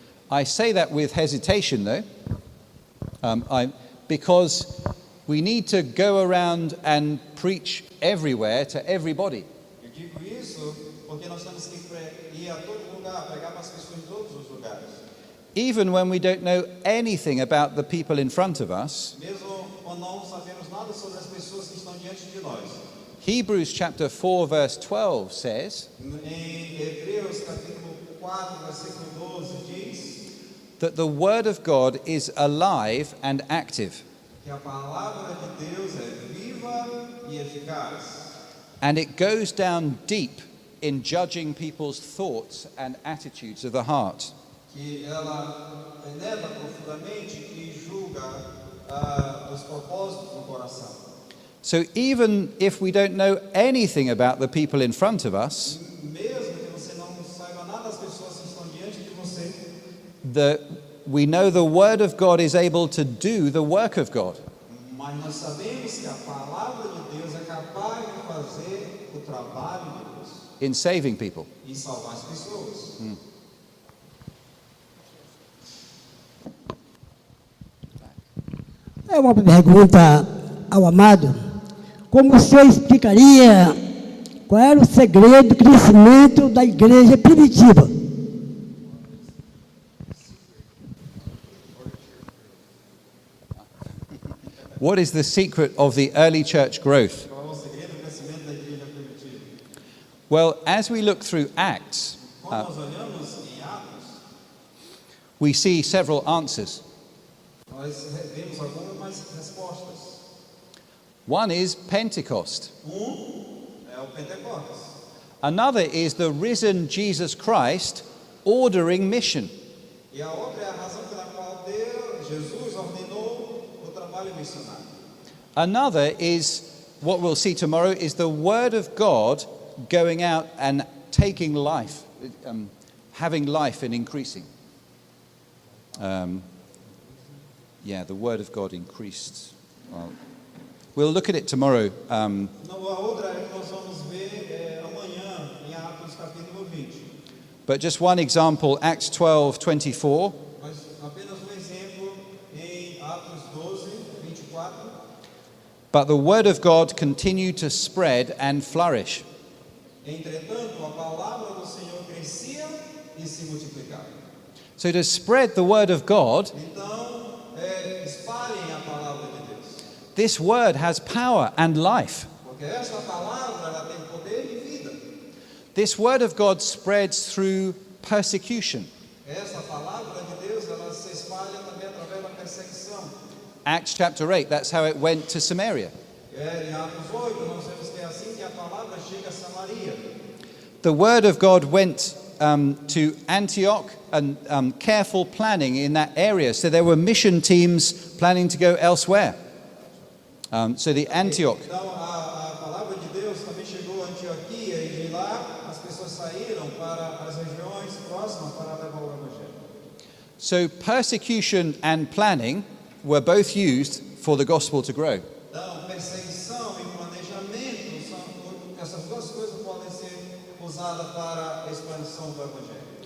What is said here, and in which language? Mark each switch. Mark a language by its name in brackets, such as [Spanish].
[English] I say that with hesitation, though, because we need to go around and preach everywhere to everybody. [Portuguese] Eu digo isso porque nós temos que ir a todo lugar, pregar para as pessoas em todos os lugares. [English] Even when we don't know anything about the people in front of us, [Portuguese] Mesmo quando não sabemos nada sobre as pessoas que estão diante de nós. [English] Hebrews chapter 4 verse 12 says [Portuguese] Em Hebreus capítulo 4, versículo 12 diz [English] that the word of God is alive and active, [Portuguese] que a palavra de Deus é viva e eficaz. [English] and it goes down deep in judging people's thoughts and attitudes of the heart. [Portuguese] Que ela penetra profundamente e julga os propósitos do coração. [English] So even if we don't know anything about the people in front of us, [Portuguese] Mesmo que você não saiba nada das pessoas que estão diante de você, [English] we know the word of God is able to do the work of God. [Portuguese] mas nós sabemos que a palavra de Deus é capaz de fazer o trabalho de Deus [English] In saving people. [Portuguese] e salvar as pessoas. É uma pergunta ao amado. Como o senhor explicaria qual era o segredo do crescimento da igreja primitiva? [English] What is the secret of the early church growth? [Portuguese] Qual é o segredo do crescimento da igreja primitiva? [English] Well, as we look through Acts, [Portuguese] Quando nós olhamos em Atos, [English] we see several answers. [Portuguese] nós vemos algumas respostas. [English] One is Pentecost. [Portuguese] É o Pentecostes. [English] Another is the risen Jesus Christ ordering mission. [Portuguese] E a outra é a razão pela qual Jesus ordenou o trabalho missionário. [English] Another is, what we'll see tomorrow, is the word of God going out and taking life, having life and increasing. The word of God increased. Well, we'll look at it tomorrow. [Portuguese] Não, a outra é que nós vamos ver amanhã em Atos capítulo 20. [English] But just one example, Acts 12:24. [Portuguese] Mas apenas exemplo em Atos 12, 24. [English] But the word of God continued to spread and flourish. [Portuguese] Entretanto, a palavra do Senhor crescia e se multiplicava. [English] So to spread the word of God, [Portuguese] Então, espalhem a palavra de Deus. [English] this word has power and life. [Portuguese] Porque esta palavra ela tem poder e vida. [English] This word of God spreads through persecution. [Portuguese] Esta palavra de Deus ela se espalha também através da perseguição. [English] Acts chapter 8, that's how it went to Samaria. [Portuguese] Em Atos 8, nós vemos que é assim que a palavra chega a Samaria. [English] The word of God went to Antioch, and careful planning in that area. So there were mission teams planning to go elsewhere. So the Antioch. [Portuguese] Então, a palavra de Deus também chegou a Antioquia e de lá as pessoas saíram para as regiões próximas para levar o evangelho. [English] So persecution and planning were both used for the gospel to grow. [Portuguese] Então, perseguição e planejamento, essas duas coisas podem ser usadas para a expansão do evangelho.